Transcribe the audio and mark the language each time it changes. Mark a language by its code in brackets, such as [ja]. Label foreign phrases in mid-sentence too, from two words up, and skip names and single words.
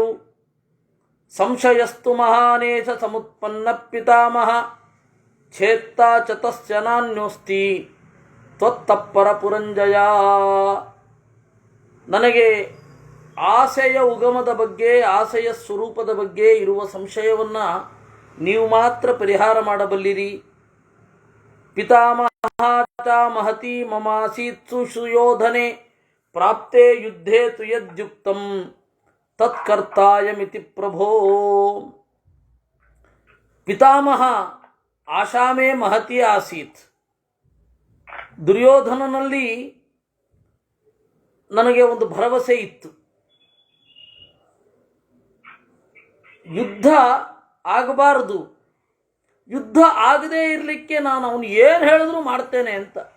[sa] ಸಂಶಯಸ್ತು ಮಹಾನೇಶ ಸಮುತ್ಪನ್ನ ಪಿತಾಮಹ ಛೇತ್ತಾ ಚ ತಸ್ಯ ನಾನ್ಯೋಸ್ತಿ ತ್ವತ್ತಪ್ಪರ ಪುರಂಜಯ. [kn] ನನಗೆ ಆಸೆಯ ಉಗಮದ ಬಗ್ಗೆ, ಆಸೆಯ ಸ್ವರೂಪದ ಬಗ್ಗೆ ಇರುವ ಸಂಶಯವನ್ನು ನೀವು ಮಾತ್ರ ಪರಿಹಾರ ಮಾಡಬಲ್ಲಿರಿ. [sa] ಪಿತಾಮಹ ಚ ಮಹತಿ ಮಮಾಸೀತ್ ಸುಯೋಧನೆ ಪ್ರಾಪ್ತೆ ಯುದ್ಧೇ ತು ಯದ್ಯುಕ್ತಂ ತತ್ಕರ್ತಾಯಮಿತಿ ಪ್ರಭೋ. ಪಿತಾಮಹ ಆಶಾಮೇ ಮಹತಿ ಆಸೀತ್. [kn] ದುರ್ಯೋಧನನಲ್ಲಿ ನನಗೆ ಒಂದು ಭರವಸೆ ಇತ್ತು, ಯುದ್ಧ ಆಗಬಾರದು, ಯುದ್ಧ ಆಗದೇ ಇರಲಿಕ್ಕೆ ನಾನು ಅವನು ಏನು ಹೇಳಿದ್ರು ಮಾಡ್ತೇನೆ ಅಂತ.